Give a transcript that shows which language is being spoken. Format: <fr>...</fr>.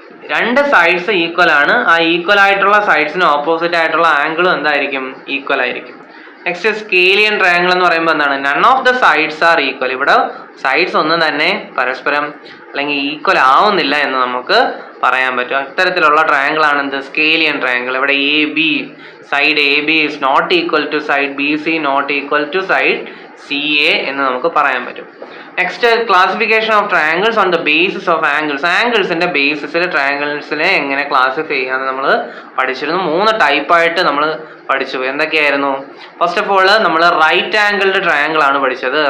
<ml>2 sides equal ആണ്. ആ equal ആയിട്ടുള്ള സൈഡ്സിന് ഓപ്പോസിറ്റ് ആയിട്ടുള്ള ആംഗിളും എന്തായിരിക്കും? ഈക്വൽ ആയിരിക്കും. നെക്സ്റ്റ് സ്കേലിയൻ ട്രയാങ്കിൾ എന്ന് പറയുമ്പോൾ എന്താണ്?</ml> <en>None of the sides are equal.</en> <ml>ഇവിടെ സൈഡ്സ് ഒന്നും തന്നെ പരസ്പരം അല്ലെങ്കിൽ ഈക്വൽ ആവുന്നില്ല എന്ന് നമുക്ക് പറയാൻ പറ്റും. അത്തരത്തിലുള്ള ട്രയാങ്കിൾ ആണ് എന്ത്? സ്കേലിയൻ ട്രയാങ്കിൾ. ഇവിടെ</ml> <en>AB, side AB is not equal to side BC, not equal to side</en> <ml>CA എന്ന് നമുക്ക് പറയാൻ പറ്റും.</ml> <en>Next classification of triangles on the basis of angles.</en> <ml>ആംഗിൾസിന്റെ ബേസിസിൽ ട്രയാങ്കിൾസിനെ എങ്ങനെ ക്ലാസിഫൈ ചെയ്യാമെന്ന് നമ്മൾ പഠിച്ചിരുന്നു. 3 ടൈപ്പായിട്ട് നമ്മൾ പഠിച്ചു. എന്തൊക്കെയായിരുന്നു? ഫസ്റ്റ് ഓഫ് ഓൾ നമ്മൾ റൈറ്റ് ആംഗിൾഡ് ട്രയാങ്കിൾ ആണ് പഠിച്ചത്.</ml>